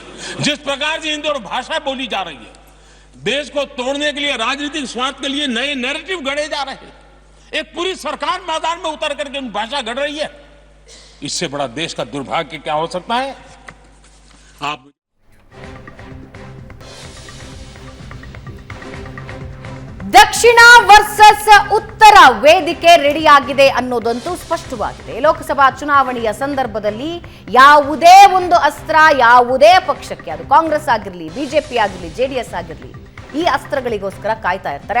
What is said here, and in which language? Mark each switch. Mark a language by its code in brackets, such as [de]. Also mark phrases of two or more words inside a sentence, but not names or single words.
[hi] जिस प्रकार से हिंदी और भाषा बोली जा रही है, देश को तोड़ने के लिए, राजनीतिक स्वार्थ के लिए नए नैरेटिव गढ़े जा रहे हैं। एक पूरी सरकार मैदान में उतर करके भाषा गढ़ रही है। इससे बड़ा देश का दुर्भाग्य क्या हो सकता है? आप [kn] ದಕ್ಷಿಣ ವರ್ಸಸ್ ಉತ್ತರ ವೇದಿಕೆ ರೆಡಿ ಆಗಿದೆ ಅನ್ನೋದಂತೂ ಸ್ಪಷ್ಟವಾಗಿದೆ. ಲೋಕಸಭಾ ಚುನಾವಣೆಯ ಸಂದರ್ಭದಲ್ಲಿ ಯಾವುದೇ ಒಂದು ಅಸ್ತ್ರ ಯಾವುದೇ ಪಕ್ಷಕ್ಕೆ, ಅದು ಕಾಂಗ್ರೆಸ್ ಆಗಿರಲಿ, ಬಿಜೆಪಿ ಆಗಿರಲಿ, ಜೆಡಿಎಸ್ ಆಗಿರಲಿ, ಈ ಅಸ್ತ್ರಗಳಿಗೋಸ್ಕರ ಕಾಯ್ತಾ ಇರ್ತಾರೆ.